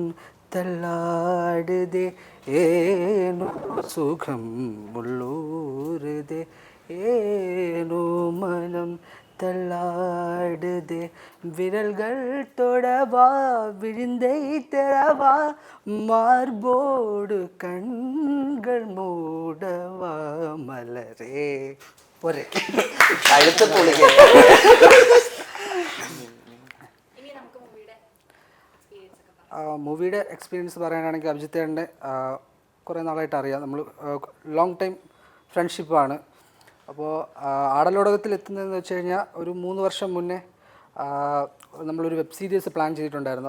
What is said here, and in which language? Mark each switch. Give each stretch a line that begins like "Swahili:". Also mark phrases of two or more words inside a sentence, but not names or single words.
Tamil: தள்ளாடுதே, ஏனோ சுகம் உள்ளூருதே, ஏனோ மனம் தள்ளாடுதே, விரல்கள் தொடவா விழுந்தை தரவா, மார்போடு கண்கள் மூடவா மலரே. ஒரே
Malayalam: അടുത്ത പൊളിക്ക. മൂവിയുടെ എക്സ്പീരിയൻസ് പറയാനാണെങ്കിൽ അഭിജിത്തേട്ടൻ്റെ കുറേ നാളായിട്ട് അറിയാം. നമ്മൾ
English: long time
Malayalam: ഫ്രണ്ട്ഷിപ്പാണ്. അപ്പോൾ ആടലോടകത്തിൽ എത്തുന്നതെന്ന് വെച്ച് കഴിഞ്ഞാൽ ഒരു 3 വർഷം മുന്നേ നമ്മളൊരു
English: web series
Malayalam: പ്ലാൻ ചെയ്തിട്ടുണ്ടായിരുന്നു.